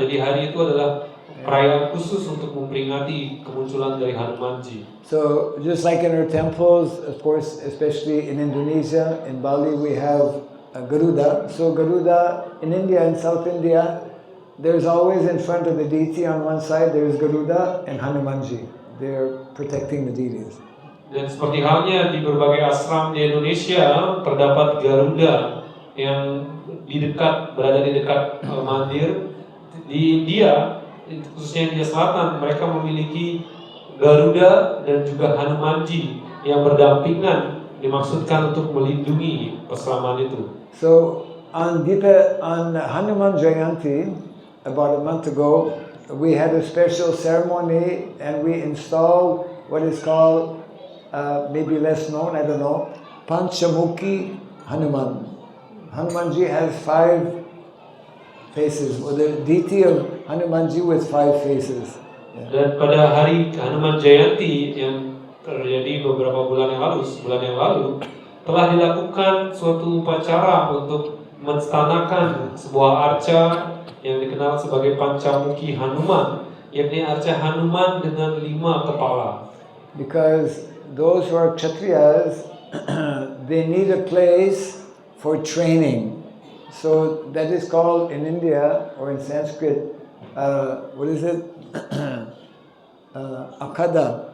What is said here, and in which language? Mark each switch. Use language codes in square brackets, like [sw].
[id] Jadi hari itu adalah perayaan khusus untuk memperingati kemunculan dari Hanumanji. [en] So just like in our temples, of course, especially in Indonesia, in Bali, we have Garuda. So Garuda in India and South India, there's always in front of the deity on one side, there is Garuda and Hanumanji. They're protecting the deities. [id] Dan seperti halnya di berbagai ashram di Indonesia, terdapat Garuda yang berada di dekat mandir. Di India, khususnya India Selatan, mereka memiliki Garuda dan juga Hanumanji yang berdampingan, dimaksudkan untuk melindungi peselaman itu. [en] So on Hanuman Jayanti, about a month ago, we had a special ceremony and we installed what is called, maybe less known, I don't know, Panchamukhi Hanuman. Hanumanji has 5 faces, or the deity of Hanumanji with 5 faces. Yeah. [id] Dan pada hari Hanuman Jayanti yang terjadi beberapa bulan yang lalu, telah dilakukan suatu upacara untuk menstanakan sebuah arca yang dikenal sebagai Panchamukhi Hanuman, yakni arca Hanuman dengan 5 kepala. [en] Because those who are Kshatriyas, they need a place for training. So that is called in India, or in Sanskrit, Akada.